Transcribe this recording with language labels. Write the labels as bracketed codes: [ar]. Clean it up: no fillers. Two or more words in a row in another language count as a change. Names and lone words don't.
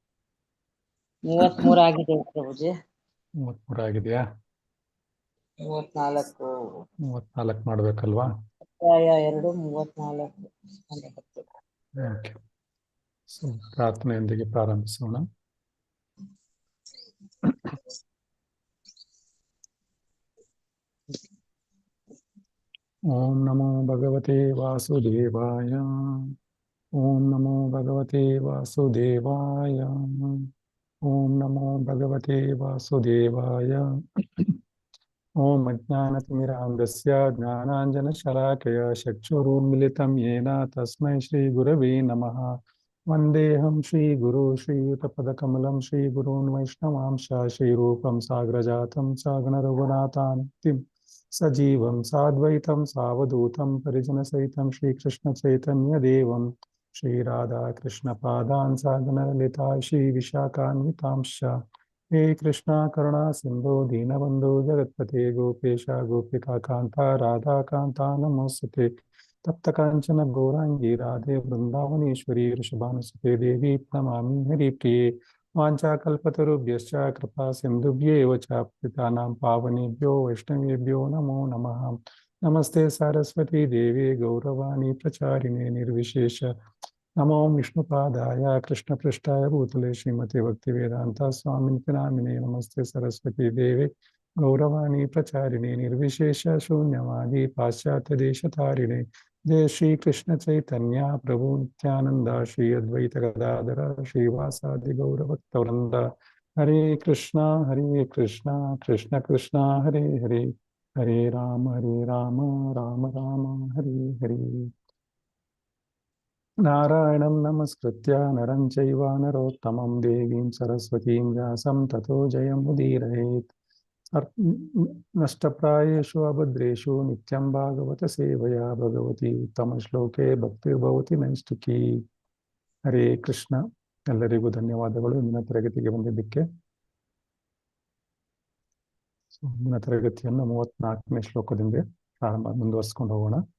[kn] 33 ಆಗಿದೆ ಪ್ರಭುಜಿ. 33 ಆಗಿದೆಯಾ? 34 ಮಾಡ್ಬೇಕಲ್ವಾ? ಅಧ್ಯಾಯ 2 34. ಓಕೆ. ಸೊ ಪ್ರಾರ್ಥನೆಯೊಂದಿಗೆ ಪ್ರಾರಂಭಿಸೋಣ. [sa] ಓಂ ನಮೋ ಭಗವತೆ ವಾಸುದೇವಾಯ. ಓಂ ನಮೋ ಭಗವತೆ ವಾಸುದೇವಾಯ. ಓಂ ನಮೋ ಭಗವತೆ ವಾಸುದೇವಾಯ. ಓಂ ಅಜ್ಞಾನತಿಮಿರಾಂಧಸ್ಯ ಜ್ಞಾನಾಂಜನಶಲಾಕಯ ಚಕ್ಷುರುನ್ಮಿಲಿತಂ ಯೇನ ತಸ್ಮೈ ಶ್ರೀ ಗುರವೇ ನಮಃ. ವಂದೇಹಂ ಶ್ರೀ ಗುರು ಶ್ರೀಯುತಪದಕಮಲಂ ಶ್ರೀ ಗುರೂನ್ ವೈಷ್ಣವಾಂಶ ಶ್ರೀರೂಪಂ ಸಾಗ್ರಜಾತಂ ಸಗಣ ರಘುನಾಥಾನ್ತಿಂ ಸಜೀವಂ ಸಾದ್ವೈತಂ ಸಾವಧೂತಂ ಪರಿಜನಸಹಿತಂ ಶ್ರೀಕೃಷ್ಣ ಚೈತನ್ಯ ದೇವಂ ಶ್ರೀ ರಾಧಾ ಕೃಷ್ಣ ಪಾದಾನ್ ಸಗಣ ಲಲಿತಾ ಶ್ರೀ ವಿಶಾಖಾನ್ವಿತಾಂಶ. ಹೇ ಕೃಷ್ಣ ಕರುಣಾ ಸಿಂಧು ದೀನಬಂಧು ಜಗತ್ಪತೆ ಗೋಪೇಶ ಗೋಪಿಕಾ ಕಾಂತ ರಾಧಾ ಕಾಂತ ನಮೋಸ್ತುತೆ. ತಪ್ತ ಕಾಂಚನ ಗೌರಾಂಗಿ ರಾಧೆ ವೃಂದಾವನೇಶ್ವರಿ ವೃಷಭಾನುಸುತೆ ದೇವಿ ಪ್ರಣಮಾಮಿ ಹರಿಪ್ರಿಯೆ. ವಾಂಛಾಕಲ್ಪತರುಭ್ಯಶ್ಚ ಕೃಪಾ ಸಿಂಧುಭ್ಯೇವ ಚ ಪತಿತಾನಾಂ ಪಾವನೇಭ್ಯೋ ವೈಷ್ಣವೇಭ್ಯೋ ನಮೋ ನಮಃ. ನಮಸ್ತೆ ಸರಸ್ವತಿ ದೇವಿ ಗೌರವಾಣಿ ಪ್ರಚಾರಿಣೆ ನಿರ್ವಿಶೇಷ. ನಮೋ ವಿಷ್ಣುಪಾದಾಯ ಕೃಷ್ಣಪೃಷ್ಠಾಯ ಭೂತಲೆ ಶ್ರೀಮತಿ ಭಕ್ತಿವೇದಾಂತ ಸ್ವಾಮಿನಿತಿ ನಾಮಿನೇ. ನಮಸ್ತೆ ಸರಸ್ವತಿ ದೇವಿ ಗೌರವಾಣಿ ಪ್ರಚಾರಿಣೆ ನಿರ್ವಿಶೇಷ ಶೂನ್ಯವಾದಿ ಪಾಶ್ಚಾತ್ಯ ದೇಶತಾರಿಣೆ. ಜಯ ಶ್ರೀ ಕೃಷ್ಣ ಚೈತನ್ಯ ಪ್ರಭು ನಿತ್ಯಾನಂದ ಶ್ರೀ ಅದ್ವೈತ ಗದಾಧರ ಶ್ರೀವಾಸಾದಿ ಗೌರಭಕ್ತವೃಂದ. ಹರೇ ಕೃಷ್ಣ ಕೃಷ್ಣ ಕೃಷ್ಣ ಹರೇ ಹರೇ ಹರೇ ರಾಮ ರಾಮ ರಾಮ ಹರೇ ಹರೇ. ನಾರಾಯಣಂ ನಮಸ್ಕೃತ್ಯ ನರಂ ಚೈವ ನರೋತ್ತಮಂ ದೇವೀಂ ಸರಸ್ವತೀಂ ವ್ಯಾಸಂ ತಥೋ ಜಯಮುದೀರಯೇತ್. ನಷ್ಟಪ್ರಾಯೇಷು ಅಭದ್ರೇಷು ನಿತ್ಯಂ ಭಾಗವತ ಸೇವಯಾ ಭಗವತಿ ಉತ್ತಮ ಶ್ಲೋಕೆ ಭಕ್ತಿರ್ಭವತಿ ನೈಷ್ಠಿಕಿ. ಹರೇ ಕೃಷ್ಣ. [kn] ಎಲ್ಲರಿಗೂ ಧನ್ಯವಾದಗಳು ಇಂದಿನ ತರಗತಿಗೆ ಬಂದಿದ್ದಕ್ಕೆ. ಇಂದಿನ ತರಗತಿಯನ್ನು 34ನೇ ಶ್ಲೋಕದಿಂದ ಮುಂದುವರಿಸ್ಕೊಂಡು ಹೋಗೋಣ.